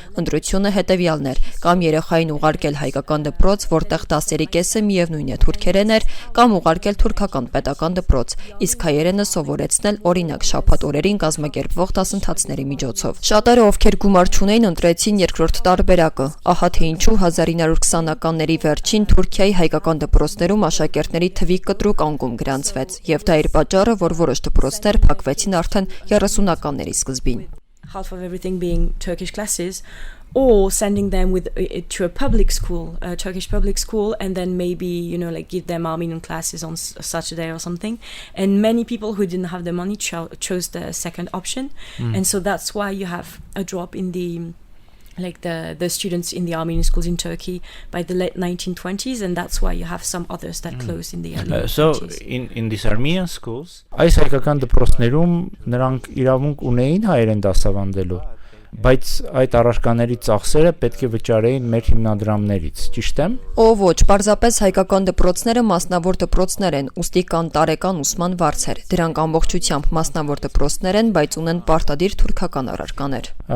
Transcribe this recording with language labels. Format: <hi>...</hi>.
<hy>Ընտրությունը հետևյալն էր՝ կամ երեխային ուղարկել հայկական դպրոց, որտեղ դասերի կեսը միևնույն է թուրքերեն էր, կամ ուղարկել թուրքական պետական դպրոց, իսկ հայերենը սովորեցնել օրինակ շաբաթ օրերին կազմակերպվող դասընթացների միջոցով։ Շատերը, ովքեր գումար չունեին, ընտրեցին երկրորդ տարբերակը։ Ահա թե ինչու 1920-ականների վերջին Թուրքիայի հայկական դպրոցներում աշակերտների թվի կտրուկ անկում գրանցվեց, եւ դա էր պատճառը, որ որոշ դպրոցներ փակվեցին արդեն 30-ականների սկզբին։</hy> <en>Half of everything being Turkish classes, or sending them to a public school, a Turkish public school, and then maybe like give them Armenian classes on Saturday or something. And many people who didn't have the money chose the second option, and so that's why you have a drop in the students in the Armenian schools in Turkey by the late 1920s, and that's why you have some others that closed in the early 1920s. So in these Armenian schools,</en> <hy>այս հայկական դպրոցներում նրանք իրավունք ունեին հայերեն դասավանդելու, բայց այդ առարկաների ծախսերը պետք է վճարեին մեր հիմնադրամներից, ճիշտ եմ։ Ոչ, պարզապես հայկական դպրոցները մասնավոր դպրոցներ են, ուստի կան տարեկան ուսման վարձեր։ Դրանք ամբողջությամբ մասնավոր դպրոցներ են, բայց ունեն պարտադիր թուրքական առարկաներ։</hy>